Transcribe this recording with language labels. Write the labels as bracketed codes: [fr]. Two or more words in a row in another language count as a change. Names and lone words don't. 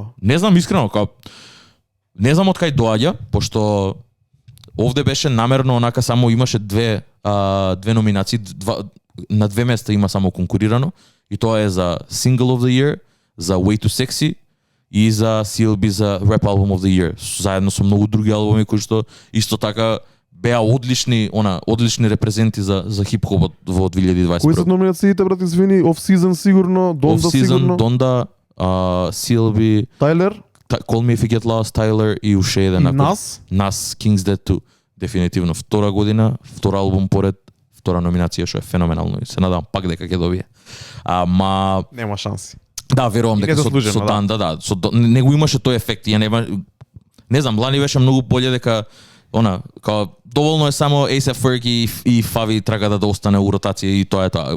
[mk] Не знам искрено, не знам од кај доаѓа, пошто овде беше намерно онака само имаше две номинации, на 2 места има само конкурирано и тоа е за [en] Single of the Year, [mk] за Way Too Sexy и за CLB за [en] Rap Album of the Year, [mk] заедно со многу други албуми кои што исто така беа одлични репрезенти за хип-хопот во 2021. Кои се номинациите, брат, извини? Off Season сигурно, Donda сигурно. Donda, CLB, Tyler, Call Me If You Get Lost, Tyler и уште еден. И Nas, King's Dead 2. Дефинитивно втора година, втор албум поред, втора номинација што е феноменално и се надам пак дека ќе добие. Ама нема шанси. Да, верувам дека со Donda, со него имаше тој ефект. Ја не знам, лани беше многу боле дека доволно е само A$AP Ferg и Favi трага да остане у ротација и тоа е тоа.